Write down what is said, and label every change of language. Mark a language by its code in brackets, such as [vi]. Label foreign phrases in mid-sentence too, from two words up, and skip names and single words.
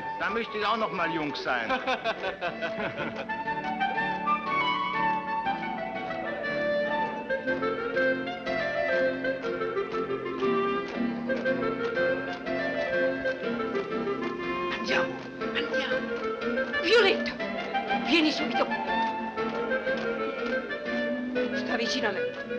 [de] Da möchte ich auch noch mal jung sein. [it] Andiamo, andiamo. Violetta, vieni subito. Sta vicino a me.